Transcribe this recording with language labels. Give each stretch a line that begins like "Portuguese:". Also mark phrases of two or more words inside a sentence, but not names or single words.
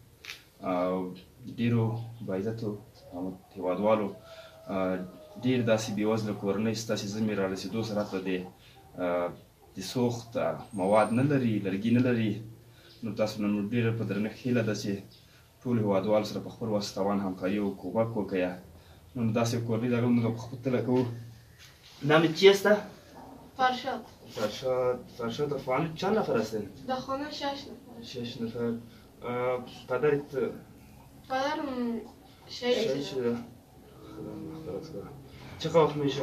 Pashto: ډېرو باعزتو هېوادوالو ډېر داسې بېوزله کورنۍ شته چې زمې رارسېدو سره حتی د سوخت مواد نه لري، لرګي نه لري. نو تاسو نن ډېره په درنښت هیله ده چې ټولو هېوادوالو سره په خپل وس توان همکاري او کومک وکړئ. نو داسې یو کورنۍ د هغه موږ په خپله کوو.
Persian: نامت چیست؟ فرشاد. فرشاد خانه چند نفر هستین؟ در خانه 6 نفر. 6 نفر. پدرت؟ پدرم شهید شده. چه وقت میشه؟